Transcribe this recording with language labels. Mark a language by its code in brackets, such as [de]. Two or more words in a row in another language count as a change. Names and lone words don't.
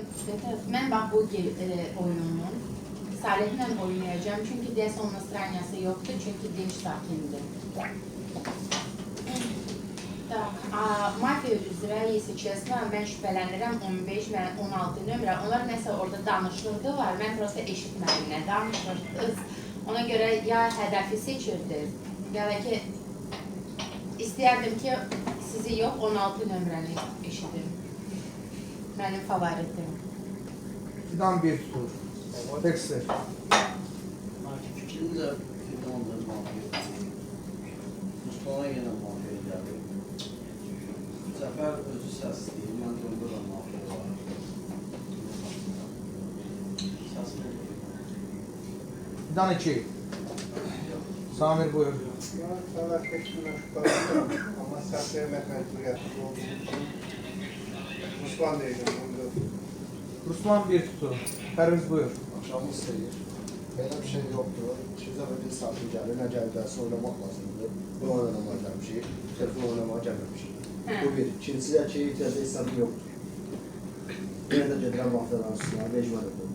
[az] Mən bax bu oyununu Salihlə oynayacağım. Çünki deyəsə onun straniyası yoxdur. Çünki dinç sakindir. Mafiya üzrə, [ru] если честно, [az] mən şübhələnirəm 15 və 16 nömrə. Onlar nəsə orada danışırdı var. Mən prosta eşitmədim, nə danışırdınız. Ona görə ya hədəfi seçirdiniz, ya da ki istəyərdim ki sizi yox 16 nömrəni eşidim. Mənim favoritim. Fidan bir tutur. Dexter. Fikrimdə Fidan'da mafiya. Mustafa yenə mafiya gəldi. Zəfər özü səsliyim, mən də onda da mafiya var. Səsli. Fidan 2. Samir buyur. [tr] Sana tek şuna şüpheleniyorum ama sahteye mecburiyetli olduğu için Ruslan değilim. [az] Ruslan bir tutur. Pərviz buyur. Axşamı istəyir. Belə bir şey yoxdur. İkinci dəfə bir saatı gəlir, nə gəlirsə oynamaq lazımdır. Bu oynamağa gəlmişik, telefon oynamağa gəlməmişik. Bu bir. İkincisi ki, itirazda hesabı yoxdur. Yenə də gedirəm vaxtdan üstünə, mecbur edim.